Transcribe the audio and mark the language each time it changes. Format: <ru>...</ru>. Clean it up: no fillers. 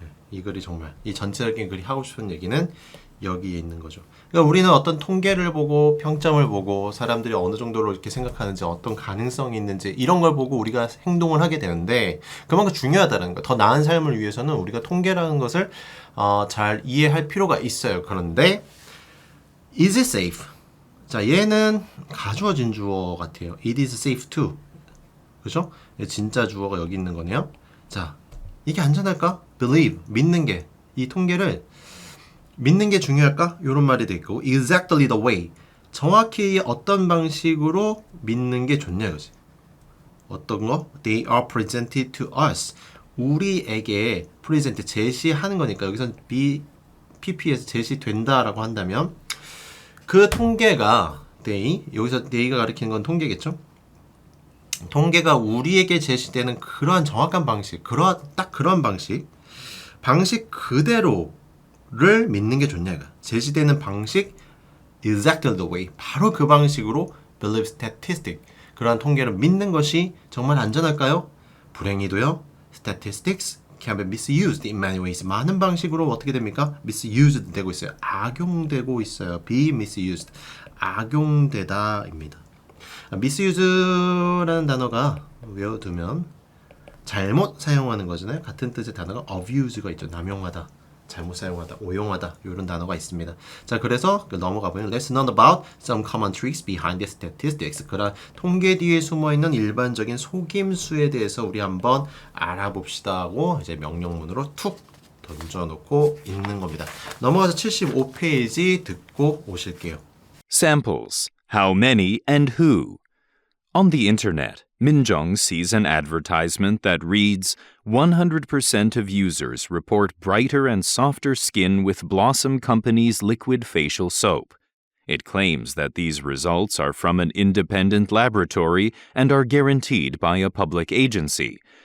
<ko>이 글이 정말 이 전체적인 글이 하고 싶은 얘기는 여기에 있는 거죠. 그러니까 우리는 어떤 통계를 보고 평점을 보고 사람들이 어느 정도로 이렇게 생각하는지 어떤 가능성이 있는지 이런 걸 보고 우리가 행동을 하게 되는데 그만큼 중요하다는 거. 더 나은 삶을 위해서는 우리가 통계라는 것을 잘 이해할 필요가 있어요. 그런데</ko> <en>is it safe?</en> <ko>자, 얘는 가주어진 주어 같아요.</ko> <en>It is safe too.</en> <ko>그죠? 진짜 주어가 여기 있는 거네요. 자, 이게 안전할까?</ko> <en>Believe,</en> <ko>믿는 게. 이 통계를 믿는 게 중요할까? 이런 말이 돼 있고</ko> <en>exactly the way.</en> <ko>정확히 어떤 방식으로 믿는 게 좋냐 이거지. 어떤 거?</ko> <en>They are presented to us.</en> <ko>우리에게 present, 제시하는 거니까 여기선 PP에서 제시된다라고 한다면 그 통계가</ko> <en>day.</en> <ko>여기서 day가 가리키는 건 통계겠죠? 통계가 우리에게 제시되는 그러한 정확한 방식, 딱 그런 방식 그대로를 믿는 게 좋냐 이거. 제시되는 방식</ko> <en>exactly the way.</en> <ko>바로 그 방식으로</ko> <en>believe statistic.</en> <ko>그러한 통계를 믿는 것이 정말 안전할까요? 불행히도요.</ko> <en>Statistics can be misused in many ways.</en> <ko>많은 방식으로 어떻게 됩니까? misused 되고 있어요. 악용되고 있어요. be misused. 악용되다입니다. misuse라는 단어가 외워두면 잘못 사용하는 거잖아요. 같은 뜻의 단어가 abuse가 있죠. 남용하다, 잘못 사용하다, 오용하다 이런 단어가 있습니다. 자, 그래서 넘어가 보면</ko> <en>Let's learn about some common tricks behind the statistics.</en> <ko>그런 통계 뒤에 숨어있는 일반적인 속임수에 대해서 우리 한번 알아봅시다 하고 이제 명령문으로 툭 던져놓고 읽는 겁니다. 넘어가서 75페이지 듣고 오실게요.</ko> <en>Samples. How many and who? On the internet, Minjung sees an advertisement that reads, 100% of users report brighter and softer skin with Blossom Company's liquid facial soap. It claims that these results are from an independent laboratory and are guaranteed by a public agency.</en>